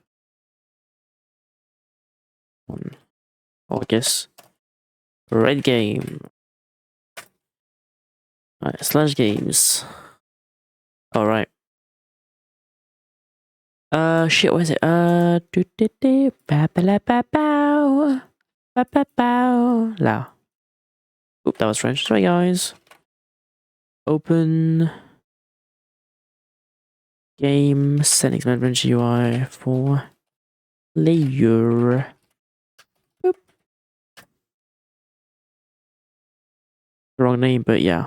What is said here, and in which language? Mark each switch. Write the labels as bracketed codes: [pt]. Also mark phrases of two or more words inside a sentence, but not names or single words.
[en] Oh, I guess. Red game. Right, slash games. Alright. Shit, what is it? Do do do. Ba ba la ba bow. Ba ba bow. Lao. Oop, that was French. Sorry, guys. Open. Game settings management UI for layer. Boop. Wrong name, but yeah.